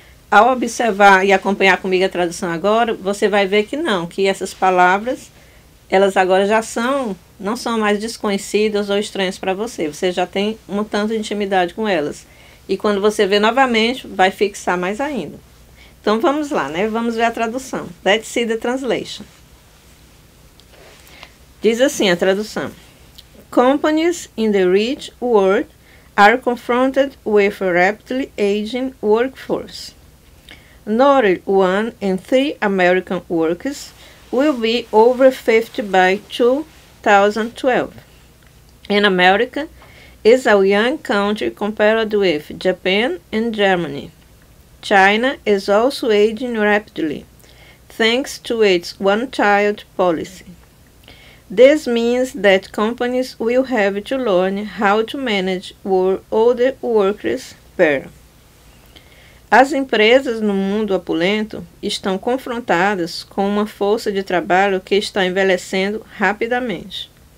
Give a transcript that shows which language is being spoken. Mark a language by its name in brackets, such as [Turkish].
[Portuguese] Ao observar e acompanhar comigo a tradução agora, você vai ver que não, que essas palavras, elas agora já não são mais desconhecidas ou estranhas para você. Você já tem um tanto de intimidade com elas. E quando você vê novamente, vai fixar mais ainda. Então vamos lá, né? Vamos ver a tradução. [English] Let's see the translation. [Portuguese] Diz assim a tradução: [English] Companies in the rich world are confronted with a rapidly aging workforce. Not 1 in 3 American workers will be over 50 by 2012. And America is a young country compared with Japan and Germany. China is also aging rapidly, thanks to its one-child policy. This means that companies will have to learn how to manage older workers better. [Portuguese] As empresas no mundo opulento estão confrontadas com uma força de trabalho que está envelhecendo rapidamente.